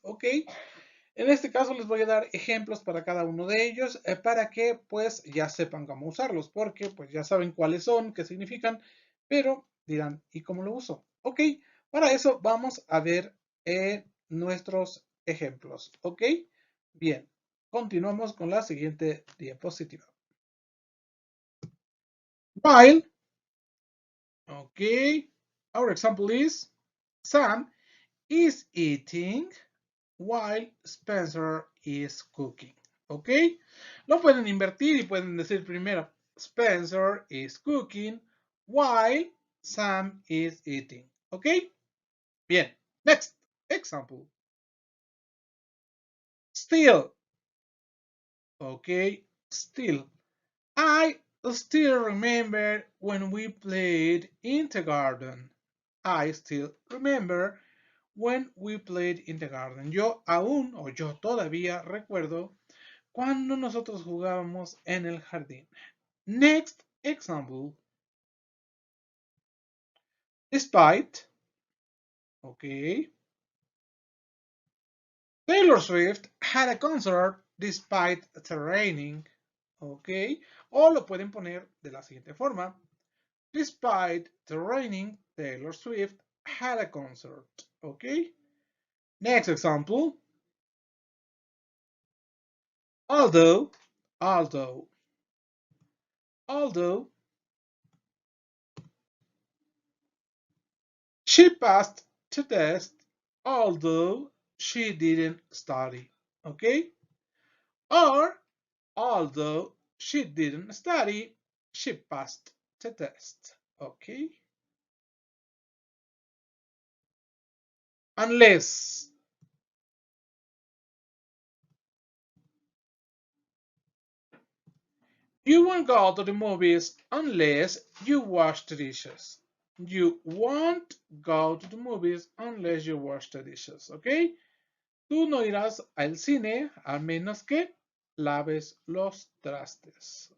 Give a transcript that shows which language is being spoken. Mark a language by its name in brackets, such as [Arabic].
[Spanish] Ok, en este caso les voy a dar ejemplos para cada uno de ellos para que pues ya sepan cómo usarlos, porque pues ya saben cuáles son, qué significan, pero dirán, ¿y cómo lo uso? Ok, para eso vamos a ver nuestros ejemplos. Ok, bien, continuamos con la siguiente diapositiva. [English] While, ok, our example is Sam is eating while Spencer is cooking. [Spanish] ¿Ok? Lo pueden invertir y pueden decir primero [English] Spencer is cooking while Sam is eating. ¿Ok? [Spanish] Bien. [English] Next example. Still. ¿Ok? Still. I still remember when we played in the garden. I still remember when we played in the garden. [Spanish] Yo aún o yo todavía recuerdo cuando nosotros jugábamos en el jardín. [English] Next example. Despite. Ok. Taylor Swift had a concert despite the raining. Ok. [Spanish] O lo pueden poner de la siguiente forma. [English] Despite the raining, Taylor Swift had a concert. Ok. Next example. Although. Although. Although. She passed the test, although she didn't study. Okay? Or, although she didn't study, she passed the test. Okay? Unless. You won't go to the movies unless you wash the dishes. You won't go to the movies unless you wash the dishes. Okay? [Spanish] Tú no irás al cine a menos que laves los trastes.